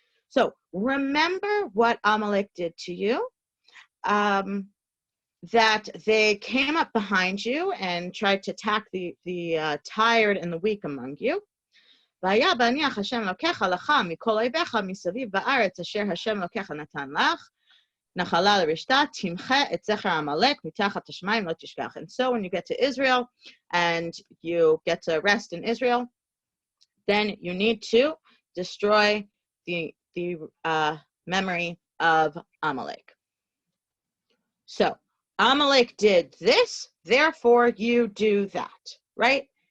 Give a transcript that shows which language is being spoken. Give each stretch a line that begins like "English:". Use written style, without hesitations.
English: So remember what Amalek did to you, that they came up behind you and tried to attack the tired and the weak among you.
Hebrew: והיה בהניח השם אלוקיך לך מכל אויביך מסביב בארץ אשר השם אלוקיך נתן לך, נחלה לרשתה, תמחה את זכר עמלק מתחת השמיים, לא תשכח.
English: And so when you get to Israel and you get to rest in Israel, then you need to destroy the memory of Amalek. So Amalek did this, therefore you do that, right?